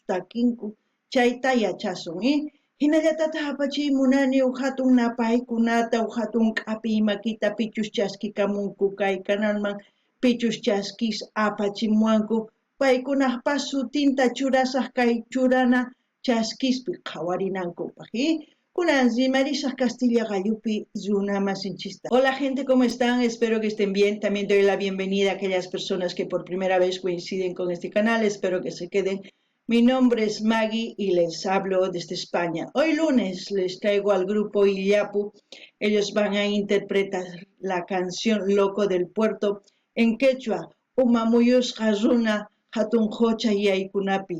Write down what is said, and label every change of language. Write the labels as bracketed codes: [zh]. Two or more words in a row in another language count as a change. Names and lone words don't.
[qu] takinku chayta yachasun hinallatataq apachiymunani hatun napaykunata hatun k'api makita pichus chaskikamunku kay kanalman pichus chaskis apachimuwanku paykunaqpas sutinta churasaq kay churana chaskispi qhawarinankupaq kunan rimarisaq Castilla Gallupi runa masinchista. [es] Hola gente, ¿cómo están? Espero que estén bien. También doy la bienvenida a aquellas personas que por primera vez coinciden con este canal. Espero que se queden. Mi nombre es Maggie y les hablo desde España. Hoy lunes les traigo al grupo Illapu. Ellos van a interpretar la canción Loco del Puerto en quechua, Umamuyus Hazuna Hatun Hocha Yaykunapi.